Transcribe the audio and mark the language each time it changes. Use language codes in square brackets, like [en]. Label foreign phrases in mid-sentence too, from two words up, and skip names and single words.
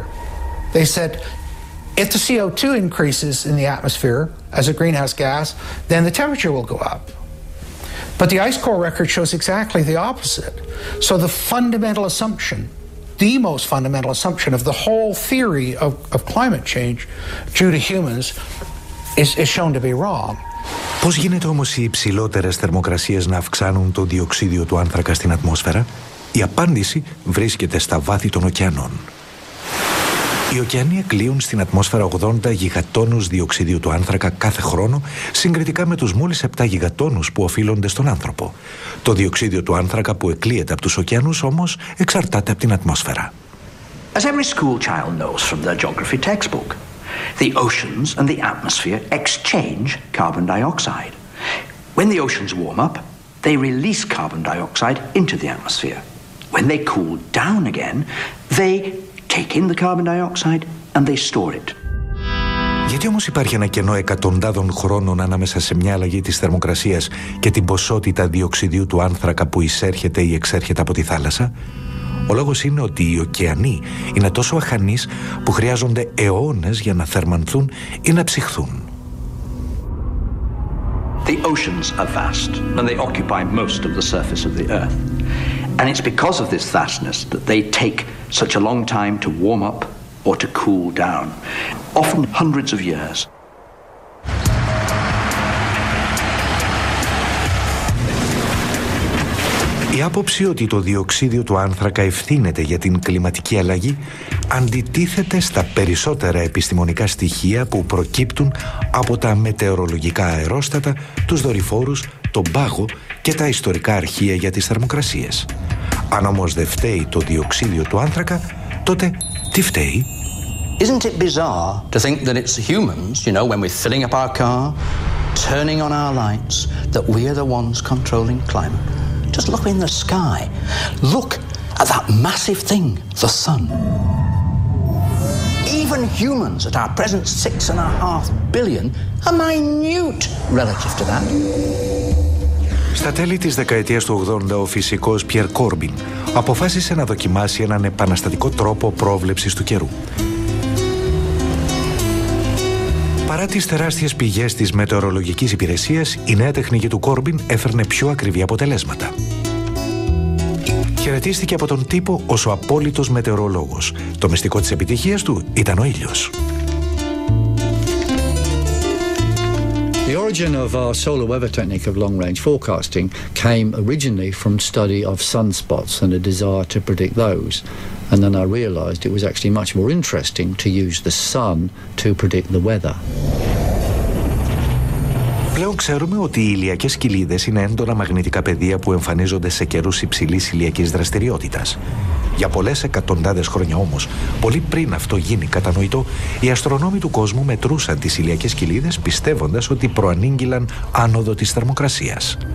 [en] They said, if the CO2 increases in the atmosphere as a greenhouse gas, then the temperature will go up. But the ice core record shows exactly the opposite. So the fundamental assumption, the most fundamental assumption of the whole theory of climate change due to humans is shown to be wrong. [el] Πώς γίνεται όμως οι υψηλότερες θερμοκρασίες να αυξάνουν το διοξίδιο του άνθρακα στην ατμόσφαιρα? Η απάντηση βρίσκεται στα βάθη των ωκεανών. Οι ωκεανοί εκλείουν στην ατμόσφαιρα 80 γιγατόνους διοξιδίου του άνθρακα κάθε χρόνο, συγκριτικά με τους μόλις 7 γιγατόνους που οφείλονται στον άνθρωπο. Το διοξίδιο του άνθρακα που εκλείεται από τους ωκεανούς όμως εξαρτάται από την ατμόσφαιρα. [en] As every school child knows from their geography textbook, the oceans and the atmosphere exchange carbon dioxide. When the oceans warm up, they release carbon dioxide into the atmosphere. When they cool down again, they take in the carbon dioxide and they store it. [el] Γιατί όμως υπάρχει ένα κενό εκατοντάδων χρόνων ανάμεσα σε μια αλλαγή της θερμοκρασίας και την ποσότητα διοξιδίου του άνθρακα που εισέρχεται ή εξέρχεται από τη θάλασσα? Ο λόγος είναι ότι οι ωκεανοί είναι τόσο αχανείς που χρειάζονται αιώνες για να θερμανθούν ή να ψυχθούν. [en] The oceans are vast and they occupy most of the surface of the earth. And it's because of this vastness that they take such a long time to warm up or to cool down, often hundreds of years. [el] Η άποψη ότι το διοξίδιο του άνθρακα ευθύνεται για την κλιματική αλλαγή αντιτίθεται στα περισσότερα επιστημονικά στοιχεία που προκύπτουν από τα μετεωρολογικά αερόστατα, τους δορυφόρους, τον πάγο και τα ιστορικά αρχεία για τις θερμοκρασίες. Αν όμως δεν φταίει το διοξίδιο του άνθρακα, τότε τι φταίει? [en] Isn't it bizarre to think that it's humans, you know, when we're filling up our car, turning on our lights, that we are the ones controlling climate? Just look in the sky. Look at that massive thing, the sun. Even humans at our present 6.5 billion are minute relative to that. [el] Στα τέλη της δεκαετίας του 80, ο φυσικός Πιερ Κόρμπιν αποφάσισε να δοκιμάσει έναν επαναστατικό τρόπο πρόβλεψης του καιρού. Παρά τις τεράστιες πηγές της μετεωρολογικής υπηρεσίας, η νέα τεχνική του Κόρμπιν έφερνε πιο ακριβή αποτελέσματα. Χαιρετίστηκε από τον τύπο ως ο απόλυτος μετεωρολόγος. Το μυστικό της επιτυχίας του ήταν ο ήλιος. [en] The origin of our solar weather technique of long-range forecasting came originally from study of sunspots and a desire to predict those. And then I realized it was actually much more interesting to use the sun to predict the weather. [el] Πλέον ξέρουμε ότι οι ηλιακές κοιλίδες είναι έντονα μαγνητικά πεδία που εμφανίζονται σε καιρούς υψηλής ηλιακής δραστηριότητας. Για πολλές εκατοντάδες χρόνια όμως, πολύ πριν αυτό γίνει κατανοητό, οι αστρονόμοι του κόσμου μετρούσαν τις ηλιακές κοιλίδες πιστεύοντας ότι προανήγγυλαν άνοδο της θερμοκρασίας.